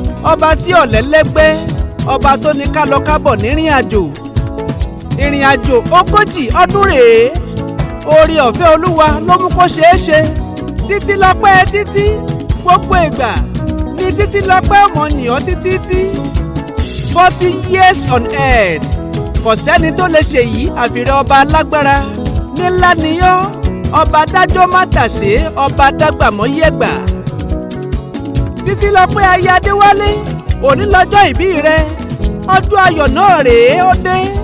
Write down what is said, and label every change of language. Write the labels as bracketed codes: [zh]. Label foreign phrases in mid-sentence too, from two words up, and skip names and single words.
[yo] Ọba tí ò lẹ́lẹ́gbẹ́, ọba tó ní ká lọ kábọ̀ nírìn àjò. Ìrìn àjò ogójì ọdún rèé. Oore ọ̀fẹ́ Olúwa ló mú kó ṣeé ṣe. Títí lọ́pẹ́ títí, gbogbo ìgbà ni títí lọ́pẹ́ ọmọ yìn ọ́ títí tí. [en] Forty years on earth. [yo] Kò sẹ́ni tó lè ṣe yìí àfìrẹ́ ọba alágbára. Nílá ni ọ́, ọba dájọ́ má tàsé, ọba dágbà mọ́ yẹ̀gbà. Títílọpẹ́ aya Adéwálé, òní lọ́jọ́ ìbí rẹ. Ọjọ́ ayọ̀ náà rèé, ó dé.